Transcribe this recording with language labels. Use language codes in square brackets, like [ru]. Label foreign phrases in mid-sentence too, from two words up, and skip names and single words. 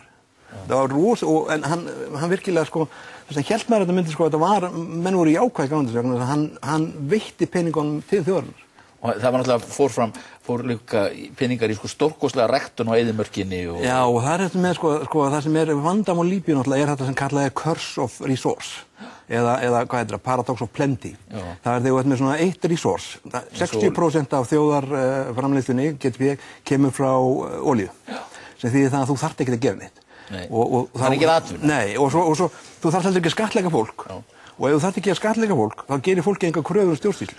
[is] Það var en hann virkilega sko þess að hélt maður þetta myndi sko þetta var menn voru í ákvæði gangandi hann veitti peningunum til þjóðarinnar. Og það var náttúrulega fór líka peningar í sko stórkostlega ræktun á eyðimörkinni og já, og það þetta með sko það sem vandamál Líbíu náttúrulega þetta sem kallað [en] curse of resource [is] eða hvað heitir það, [en] paradox of plenty. [is] Það þegar þú ert með svona eitt resource 60% af þjóðarframleiðslunni kemur frá olíu sem þýðir það að þú þarft ekki að gera neitt. Og það ekki atvinna. Nei, og svo þú þarft heldur ekki að skattleggja fólk og ef þú þarft ekki að skattleggja fólk þá gerir fólki enga kröfur stjórnsýslu.